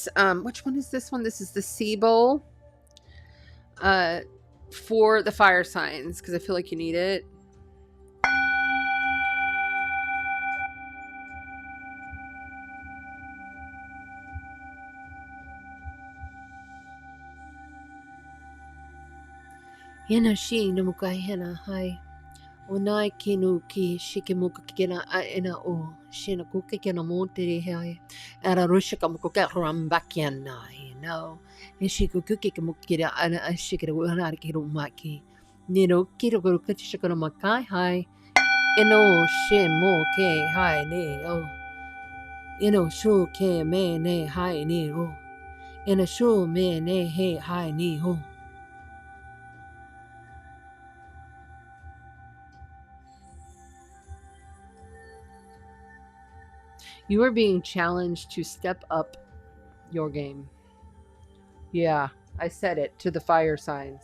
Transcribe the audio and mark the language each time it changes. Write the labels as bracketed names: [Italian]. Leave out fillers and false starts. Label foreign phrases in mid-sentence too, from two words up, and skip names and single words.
[English] Which one is this one? This is the Sea Bowl for the fire signs because I feel like you need it. Yana shi no mukai hena hai. Onai kinu ki shikimuka kina ina o shina kuka kina monteri hai. Ara rushika muka rambakiana no. Nishiku kuki mukira ana ashikira wana kiru maki. Nino kiro kachikana makai hai. Ino shimo ke hai ne o. Ino shu ke me ne hai ne o. Ino shu me ne he hai ne o. You are being challenged to step up your game. Yeah, I said it to the fire signs.